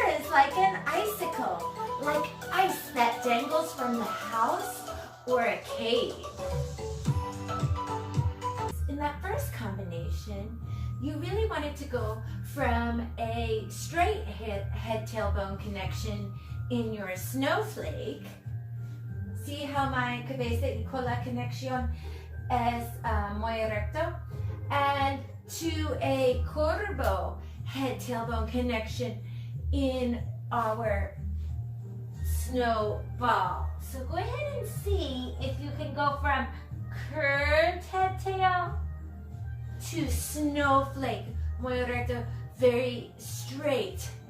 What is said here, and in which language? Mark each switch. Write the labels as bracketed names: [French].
[English] like an icicle, like ice that dangles from the house or a cave. In that first combination, you really wanted to go from a straight head-tailbone connection in your snowflake. See how my [Spanish] cabeza y cola conexión es muy recto? [English] And to a curvo head-tailbone connection in our snowball. So go ahead and see if you can go from curved head-tail to snowflake, [Spanish] muy recto, [English] very straight.